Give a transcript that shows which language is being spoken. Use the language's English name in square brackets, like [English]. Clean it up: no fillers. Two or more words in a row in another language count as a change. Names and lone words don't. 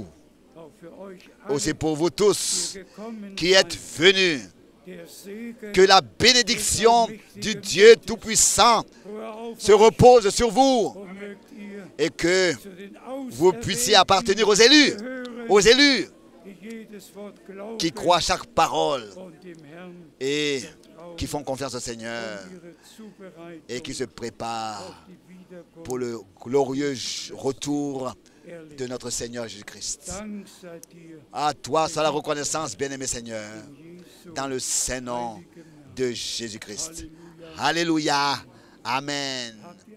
[French] Aussi pour vous tous qui êtes venus, que la bénédiction du Dieu Tout-Puissant se repose sur vous et que vous puissiez appartenir aux élus qui croient chaque parole et qui font confiance au Seigneur et qui se préparent pour le glorieux retour de notre Seigneur Jésus-Christ. [German] Dank sei dir [French] À toi, soit la reconnaissance, bien-aimé Seigneur, [German] in Jesu [French] dans le Saint-Nom [German] heiligem Namen. [French] de Jésus-Christ. [German] Halleluja. [French] Alléluia. Amen.